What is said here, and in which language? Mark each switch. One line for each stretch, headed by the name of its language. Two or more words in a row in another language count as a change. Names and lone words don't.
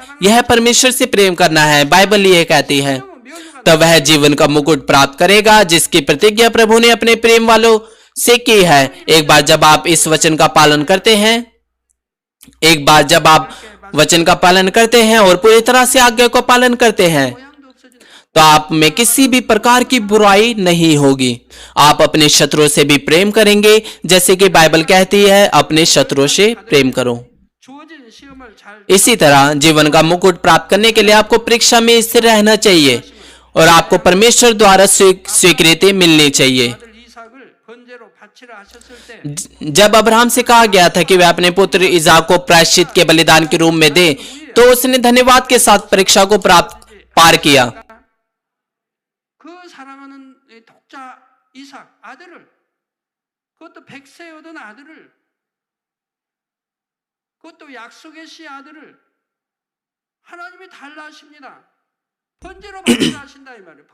Hindi: यह परमेश्वर से प्रेम करना है, बाइबल ये कहती है। तो वह जीवन का मुकुट प्राप्त करेगा जिसकी प्रतिज्ञा प्रभु ने अपने प्रेम वालों से की है। एक बार जब आप इस वचन का पालन करते हैं, एक बार जब आप वचन का पालन करते हैं और पूरी तरह से आज्ञा का पालन करते हैं,
Korean: 모양도 없어진다.
Hindi: तो आप में किसी भी प्रकार की बुराई नहीं होगी। आप अपने शत्रुओं से भी प्रेम करेंगे, जैसे कि बाइबल कहती है अपने शत्रुओं से प्रेम करो।
Korean: 주어진 시험을 잘
Hindi: इसी तरह जीवन का मुकुट प्राप्त करने के लिए आपको परीक्षा में स्थिर रहना चाहिए और आपको परमेश्वर द्वारा स्वीकृति मिलनी चाहिए।
Korean: 아들 이삭을 번제로 바치라 하셨을 때
Hindi: जब अब्राहम से कहा गया था कि वह अपने पुत्र इसाक को प्रायश्चित के बलिदान के रूप में दे, तो उसने धन्यवाद के साथ परीक्षा को पार किया।
Korean: 그 사랑하는 이 독자 이삭 아들을 그것도 백세 얻은 아들을 그것도 약속의 씨 아들을 하나님이 달라 하십니다. 번제로 바치라 하신다 이 말이에요.